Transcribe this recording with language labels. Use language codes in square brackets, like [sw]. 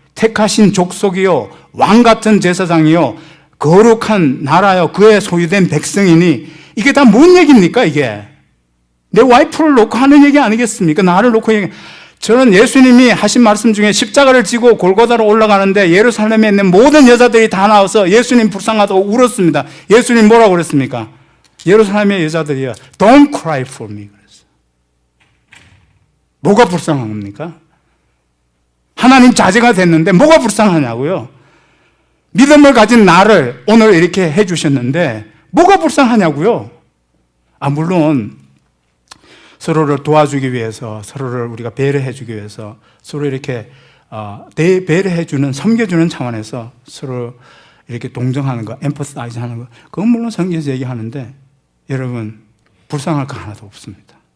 [ko] 택하신 족속이요, 왕 같은 제사장이요, 거룩한 나라요, 그에 소유된 백성이니. 이게 다 뭔 얘기입니까? 이게 내 와이프를 놓고 하는 얘기 아니겠습니까? 나를 놓고 얘기. 저는 예수님이 하신 말씀 중에 십자가를 지고 골고다로 올라가는데 예루살렘에 있는 모든 여자들이 다 나와서 예수님 불쌍하다고 울었습니다. 예수님 뭐라고 그랬습니까? 예루살렘의 여자들이요, [en] Don't cry for me [ko] 그랬어요. 뭐가 불쌍한 겁니까? 하나님 자제가 됐는데 뭐가 불쌍하냐고요? 믿음을 가진 나를 오늘 이렇게 해주셨는데 뭐가 불쌍하냐고요? 물론 서로를 도와주기 위해서, 서로를 우리가 배려해주기 위해서, 서로 이렇게 배려해주는, 섬겨주는 차원에서 서로 이렇게 동정하는 거, emphasize 하는 거, 그건 물론 성경에서 얘기하는데 여러분, 불쌍할 거 하나도 없습니다.